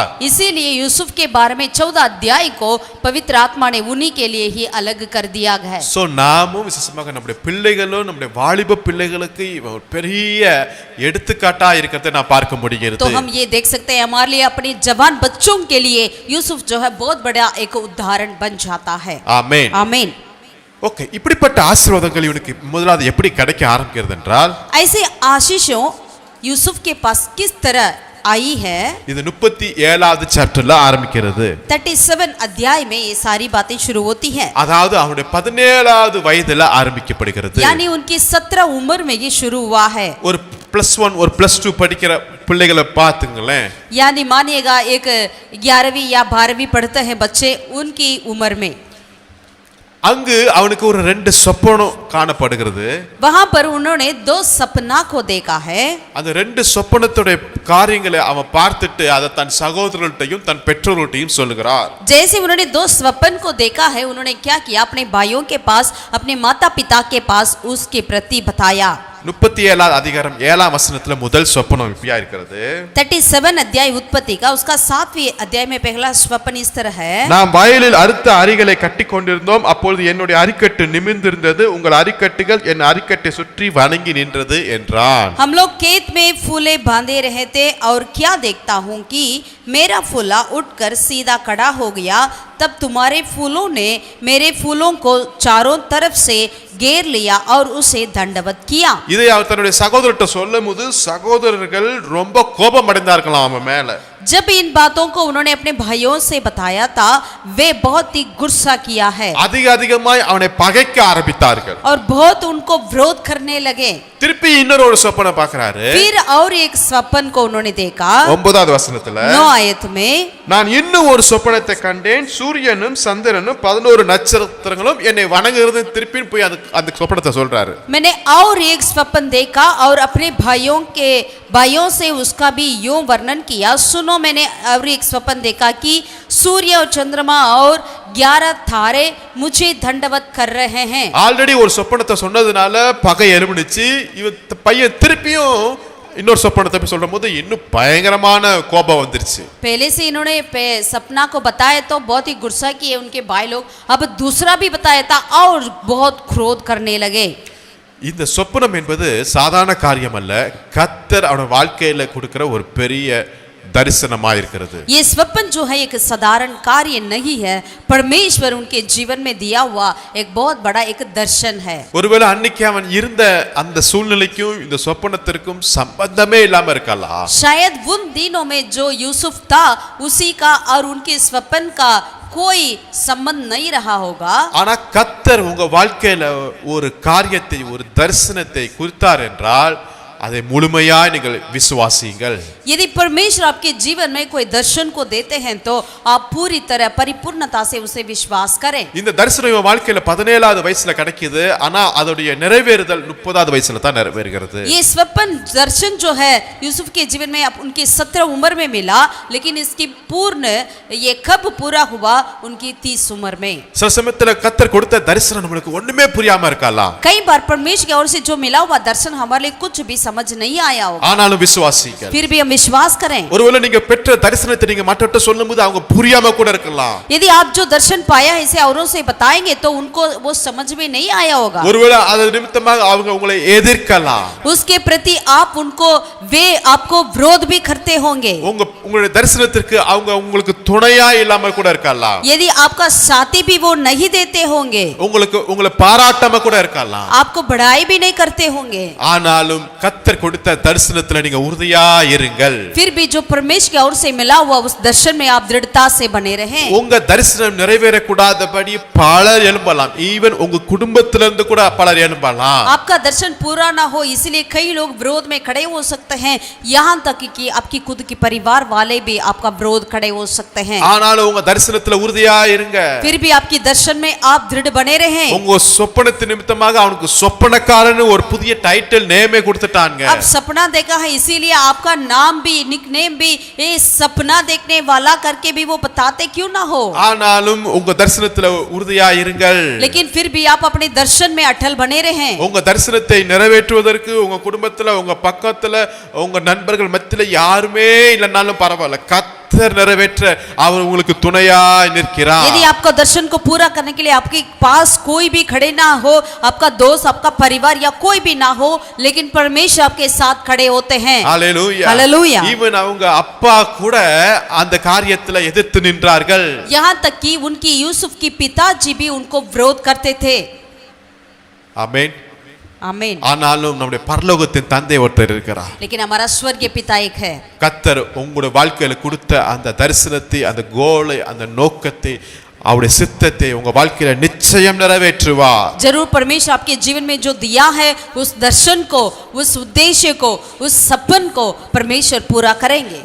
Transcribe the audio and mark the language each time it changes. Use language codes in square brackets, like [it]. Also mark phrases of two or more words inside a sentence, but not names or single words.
[hi] इसीलिए यूसुफ के बारे में 14 अध्याय को पवित्र आत्मा ने उन्हीं के लिए ही अलग कर दिया है. [ta] சோ நாமும் விசேஷமாக நம்முடைய பிள்ளைகளும் நம்முடைய வாலிப பிள்ளைகளுக்கு இவன் பெரிய எடுத்துக்காட்டா இருக்கிறதை நான் பார்க்க முடிகிறது. [hi] तो हम ये देख सकते हैं हमारे लिए अपने जवान बच्चों के लिए यूसुफ जो है बहुत बड़ा एक उदाहरण बन जाता है. [ta] ஆமென். [hi] आमीन. [ta] ஓகே, இப்படிப்பட்ட ஆசீர்வாதங்கள் இவனுக்கு முதலாவது எப்படி கிடைக்க ஆரம்பிக்கிறது என்றால் [hi] ऐसे आशीषों यूसुफ के पास किस तरह आई है. [ta] இது 37வது சாப்டர்ல ஆரம்பிக்கிறது. [hi] 37 अध्याय में ये सारी बातें शुरू होती हैं. [ta] அதாவது அவனுடைய 17வது வயதுல ஆரம்பிக்கப்படுகிறது. [hi] यानी उनकी 17 उम्र में ये शुरू हुआ है. [ta] ஒரு +1 ஒரு +2 படிக்கிற பிள்ளைகளை பாத்துங்களேன். [hi] यानी मानिएगा एक 11वीं या 12वीं पढ़ते हैं बच्चे उनकी उम्र में [ta] அங்கு அவனுக்கு ஒரு 2 சொப்பனம் காணப்படுகிறது. [hi] वहां पर उन्होंने 2 सपना को देखा है. [ta] அந்த 2 சொப்பனத்தோட காரியங்களை அவன் பார்த்துட்டு அதை தன் சகோதரர்கள்ட்டையும் தன் பெற்றோர்கள்ட்டையும் சொல்லுகிறார். [hi] जैसे उन्होंने 2 स्वप्न को देखा है उन्होंने क्या किया अपने भाइयों के पास अपने माता पिता के पास उसके प्रति बताया. [ta] 37வது அதிகாரம் 7ஆம் வசனத்துல முதல் சொப்பனம் இப்படியா இருக்கிறது. [hi] 37 अध्याय उत्पत्ति का उसका 7वीं अध्याय में पहला स्वप्न इस तरह है. [ta] நாம் வயலில் அறுத்த அரிகளை கட்டி கொண்டிருந்தோம், அப்பொழுது என்னுடைய அரிக்கட்டு நிமிர்ந்திருந்தது, உங்கள் அரிக்கட்டுகள் என் அரிக்கட்டை சுற்றி வணங்கி நின்றது என்றான். [hi] हम लोग खेत में फूले बांधे रहे थे और क्या देखता हूँ कि मेरा फूला उठकर सीधा खड़ा हो गया, तब तुम्हारे फूलों ने मेरे फूलों को चारों तरफ से घेर लिया और उसे दंडवत किया. [ta] இதை அவர் தன்னுடைய சகோதரர்கிட்ட சொல்லும்போது சகோதரர்கள் ரொம்ப கோபம் அடைந்தார்களாம் அவன் மேல. [hi] जब इन बातों को उन्होंने अपने भाइयों से बताया था वे बहुत ही गुस्सा किया है [ta] அதிக அதிகமாய் அவனை பகைக்க ஆரம்பித்தார்கள் [hi] और बहुत उनको विरोध करने लगे [ta] திருப்பி இன்னொரு ஒரு சொப்பனை பார்க்கறாரு [hi] फिर और एक स्वप्न को उन्होंने देखा [ta] 9வது வசனத்துல [hi] 9 आयत में [ta] நான் இன்னும் ஒரு சொப்பனத்தை கண்டேன் சூரியனும் சந்திரனும் 11 நட்சத்திரங்களும் என்னை வணங்குகிறது திருப்பி போய் அந்த சொப்பனத்தை சொல்றாரு [hi] मैंने और एक स्वप्न देखा और अपने भाइयों से उसका भी यूं वर्णन किया सुनो मैंने और एक स्वप्न देखा कि सूर्य और चंद्रमा और 11 तारे मुझे दंडवत कर रहे हैं [ta] ஆல்ரெடி ஒரு சொப்பனத்தை சொன்னதுனால பகை எழும்பிடுச்சு இவன் பையன் திருப்பியும் இன்னொரு சொப்பனத்தை போய் சொல்லும் போது இன்னும் பயங்கரமான கோபம் வந்துருச்சு [hi] पहले से इन्होंने सपना को बताया तो बहुत ही गुस्सा किए उनके भाई लोग अब दूसरा भी बताया था और बहुत क्रोध करने लगे [ta] இந்த சொப்பனம் என்பது சாதாரண காரியம் அல்ல கர்த்தர் அவன வாழ்க்கையில கொடுக்கிற ஒரு பெரிய தரிசனமா இருக்கிறது [hi] ये स्वप्न जो है एक साधारण कार्य नहीं है परमेश्वर उनके जीवन में दिया हुआ एक बहुत बड़ा एक दर्शन है [ta] ஒருவேளை அன்னைக்கு அவன் இருந்த அந்த சூழ்நிலைக்கும் இந்த சொப்பனத்திற்கும் சம்பந்தமே இல்லாம இருக்கலாம் [hi] शायद उन दिनों में जो यूसुफ था उसी का और उनके स्वप्न का कोई संबंध नहीं रहा होगा [ta] ஆனா கர்த்தர் உங்க வாழ்க்கையில ஒரு காரியத்தை ஒரு தரிசனத்தை குறித்தார் என்றால் அதை முழுமையாய் நீங்கள் விசுவாசியுங்கள் [hi] यदि परमेश्वर आपके जीवन में कोई दर्शन को देते हैं तो आप पूरी तरह परिपूर्णता से उसे विश्वास करें [ta] இந்த தரிசனம் இவன் வாழ்க்கையில 17வது வயசுல கிடைக்குது ஆனா அதோட நிறைவேறுதல் 30வது வயசுல தான் நிறைவேறுகிறது [hi] ये स्वप्न दर्शन जो है यूसुफ के जीवन में उनकी 17 उम्र में मिला लेकिन इसकी पूर्ण ये कब पूरा हुआ उनकी 30 उम्र में [ta] சில சமயத்துல கர்த்தர் கொடுத்த தரிசனம் நம்மளுக்கு ஒண்ணுமே புரியாம இருக்கலாம் [hi] कई बार परमेश्वर की ओर से जो मिला हुआ दर्शन हमारे लिए कुछ भी समझ नहीं आया होगा [ta] ஆனாலும் விசுவாசிங்க [hi] फिर भी हम विश्वास करें [ta] ஒருவேளை நீங்க பெற்ற தரிசனத்தை நீங்க மற்றவர்கிட்ட சொல்லும்போது அவங்க புரியாம கூட இருக்கலாம் [hi] यदि आप जो दर्शन पाया है इसे औरों से बताएंगे तो उनको वो समझ में नहीं आया होगा [ta] ஒருவேளை அது நிமித்தமாக அவங்க உங்களை எதிர்க்கலாம் [hi] उसके प्रति आप उनको वे आपको विरोध भी करते होंगे [ta] உங்களுடைய தரிசனத்திற்கு அவங்க உங்களுக்கு துணையா இல்லாம கூட இருக்கலாம் [hi] यदि आपका साथी भी वो नहीं देते होंगे [ta] உங்களை பாராட்டாம கூட இருக்கலாம் [hi] आपको बढ़ाई भी नहीं करते होंगे [ta] ஆனாலும் கர்த்தர் கொடுத்த தரிசனத்துல நீங்க உறுதியா இருங்கள் [hi] फिर भी जो परमेश्वर की ओर से मिला हुआ उस दर्शन में आप दृढ़ता से बने रहें [ta] உங்க தரிசனம் நிறைவேறக்கூடாதபடி பலர் எழும்பலாம் ஈவன் உங்க குடும்பத்திலிருந்து கூட பலர் எழும்பலாம் [hi] आपका दर्शन पूरा ना हो इसलिए कई लोग विरोध में खड़े हो सकते हैं यहाँ तक कि आपकी खुद की परिवार वाले भी आपका विरोध खड़े हो सकते हैं [ta] ஆனாலும் உங்க தரிசனத்துல உறுதியா இருங்க [hi] फिर भी आपकी दर्शन में आप दृढ़ बने रहें [ta] உங்க சொப்பனத்தின் நிமித்தமாக அவனுக்கு சொப்பனக்காரன்னு ஒரு புதிய [en] title name [ta] கொடுத்துட்டாங்க [hi] अब सपना देखा है इसीलिए आपका नाम भी निकनेम भी ये सपना देखने वाला करके भी वो बताते क्यों ना हो [ta] ஆனாலும் உங்க தரிசனத்துல உறுதியா இருங்கள் [hi] लेकिन फिर भी आप अपने दर्शन में अटल बने रहें [ta] உங்க தரிசனத்தை நிறைவேற்றுவதற்கு உங்க குடும்பத்துல உங்க பக்கத்துல உங்க நண்பர்கள் மத்தியில யாருமே இல்லைனாலும் பரவாயில்ல கர்த்தர் நிறைவேற்ற அவர் உங்களுக்கு துணையா நிற்கிறார் [hi] यदि आपका दर्शन को पूरा करने के लिए आपके पास कोई भी खड़े ना हो आपका दोस्त आपका परिवार या कोई भी ना हो लेकिन परमेश्वर आपके साथ खड़े होते हैं [ta] ஹல்லேலூயா [hi] हालेलुया [ta] ஈவன் அவங்க அப்பா கூட அந்த காரியத்துல எதிர்த்து நின்றார்கள் [hi] यहाँ तक कि उनकी यूसुफ की पिताजी भी उनको विरोध करते थे [ta] ஆமென் [hi] आमीन [ta] ஆனாலும் நம்முடைய பரலோகத்தின் தந்தை ஒருத்தர் இருக்கிறார் [hi] लेकिन हमारा स्वर्गीय पिता एक है [ta] கர்த்தர் உங்களுடைய வாழ்க்கையில கொடுத்த அந்த தரிசனத்தை அந்த கோலை அந்த நோக்கத்தை அவருடைய சித்தத்தை உங்க வாழ்க்கையில நிச்சயம் நிறைவேற்றுவார் [hi] जरूर परमेश्वर आपके जीवन में जो दिया है उस दर्शन को उस उद्देश्य को उस सपन को परमेश्वर पूरा करेंगे